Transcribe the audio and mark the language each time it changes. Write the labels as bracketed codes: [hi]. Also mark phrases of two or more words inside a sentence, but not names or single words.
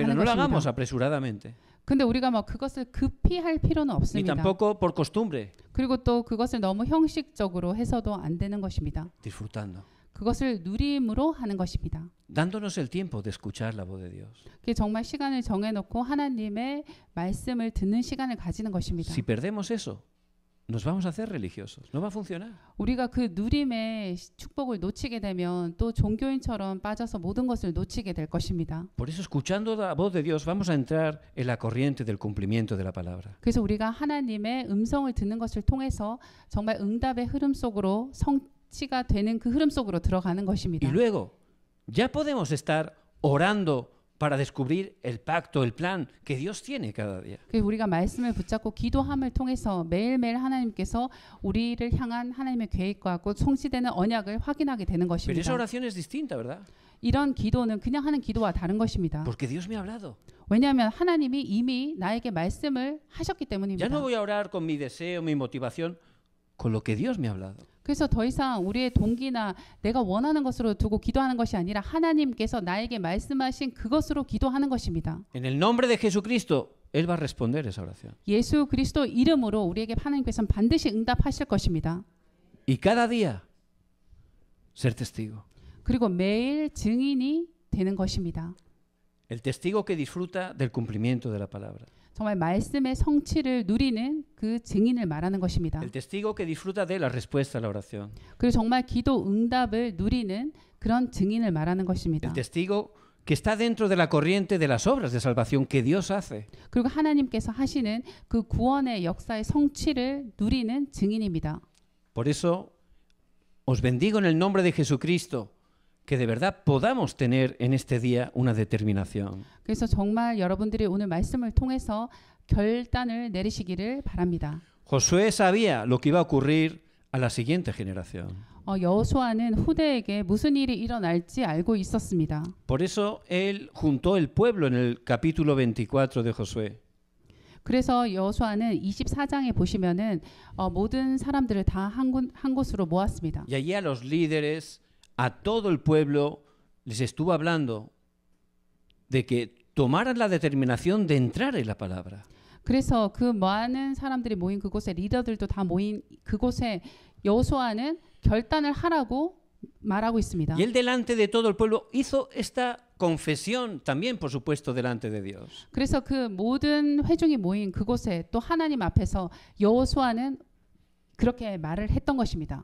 [es] Pero [ko] 하는 [es] no lo hagamos [ko] 것입니다. [es] apresuradamente, [ko] 근데 우리가 뭐 그것을 급히 할 필요는 [es] ni [ko] 없습니다. [es] tampoco por costumbre, [ko] 그리고 또 그것을 너무 형식적으로 해서도 안 되는 것입니다. [es] disfrutando, [ko] 그것을 누림으로 하는 것입니다. [es] dándonos el tiempo de escuchar la voz de Dios. [ko] 그게 정말 시간을 정해놓고 하나님의 말씀을 듣는 시간을 가지는 것입니다. [es] Si perdemos eso, nos vamos a hacer religiosos, no va a funcionar. [ko] 우리가 그 누림의 축복을 놓치게 되면 또 종교인처럼 빠져서 모든 것을 놓치게 될 것입니다. [es] Por eso, escuchando la voz de Dios, vamos a entrar en la corriente del cumplimiento de la palabra. [ko] 그래서 우리가 하나님의 음성을 듣는 것을 통해서 정말 응답의 흐름 속으로 성취가 되는 그 흐름 속으로 들어가는 것입니다. [es] Y luego, ya podemos estar orando para descubrir el pacto, el plan que Dios tiene cada día. [ko] 그래서 우리가 말씀을 붙잡고 기도함을 통해서 매일매일 하나님께서 우리를 향한 하나님의 계획과 곧 성취되는 언약을 확인하게 되는 [es] Pero esa [ko] 것입니다. [es] oración es distinta, ¿verdad? [ko] 이런 기도는 그냥 하는 기도와 다른 것입니다. [es] Porque Dios me ha hablado. [ko] 왜냐하면 하나님이 이미 나에게 말씀을 하셨기 [es] Ya [ko] 때문입니다. [es] no voy a orar con mi deseo, mi motivación, con lo que Dios me ha hablado. [ko] 그래서 더 이상 우리의 동기나 내가 원하는 것으로 두고 기도하는 것이 아니라 하나님께서 나에게 말씀하신 그것으로 기도하는 것입니다. [es] En el nombre de Jesucristo, Él va a responder esa oración. [ko] 예수 그리스도 이름으로 우리에게 하나님께서는 반드시 응답하실 것입니다. [es] Y cada día, ser testigo. [ko] 그리고 매일 증인이 되는 것입니다. [es] El testigo que disfruta del cumplimiento de la palabra. [ko] 정말 말씀의 성취를 누리는 그 증인을 말하는 것입니다. [es] El testigo que disfruta de la respuesta a la oración. [ko] 그리고 정말 기도 응답을 누리는 그런 증인을 말하는 것입니다. [es] El testigo que está dentro de la corriente de las obras de salvación que Dios hace. [ko] 그리고 하나님께서 하시는 그 구원의 역사의 성취를 누리는 증인입니다. [es] Por eso os bendigo en el nombre de Jesucristo, que de verdad podamos tener en este día una determinación. [ko] 그래서 정말 여러분들이 오늘 말씀을 통해서 결단을 내리시기를 바랍니다. [es] Josué sabía lo que iba a ocurrir a la siguiente generación. [ko] 여호수아는 후대에게 무슨 일이 일어날지 알고 있었습니다. [es] Por eso él juntó el pueblo en el capítulo 24 de Josué. [ko] 그래서 여호수아는 24장에 보시면은 모든 사람들을 다 한 곳으로 모았습니다. [es] Y allí a los líderes, a todo el pueblo, les estuvo hablando de que tomaran la determinación de entrar en la palabra. [ko] 그래서 그 많은 사람들이 모인 그곳에 리더들도 다 모인 그곳에 여호수아는 결단을 하라고 말하고 있습니다. [es] Y él delante de todo el pueblo hizo esta confesión, también por supuesto delante de Dios. [ko] 그래서 그 모든 회중이 모인 그곳에 또 하나님 앞에서 여호수아는 그렇게 말을 했던 것입니다.